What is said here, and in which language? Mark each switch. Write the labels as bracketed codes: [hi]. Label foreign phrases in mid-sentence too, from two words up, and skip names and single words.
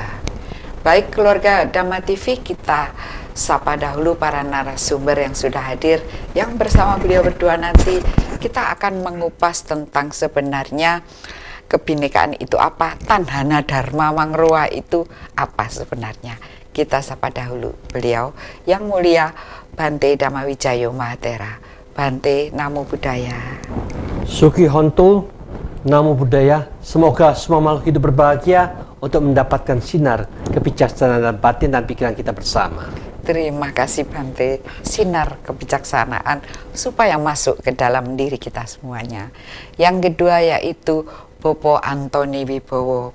[id] Baik keluarga Dhamma TV, kita sapa dahulu para narasumber yang sudah hadir, yang bersama beliau berdua nanti kita akan mengupas tentang sebenarnya kebinekaan itu apa, [kaw] Tanhana Dharma Mangroa [id] itu apa sebenarnya. Kita sapa dahulu beliau yang mulia Bante Dhammawijayo Mahatera. Bante, [pi] Namo Buddhaya. Suki Hontu, Namo Buddhaya. [id] Semoga semua makhluk hidup berbahagia untuk mendapatkan sinar kebijaksanaan batin dan pikiran kita bersama. Terima kasih Bante, sinar kebijaksanaan supaya masuk ke dalam diri kita semuanya. Yang kedua yaitu Bopo Antoni Wibowo.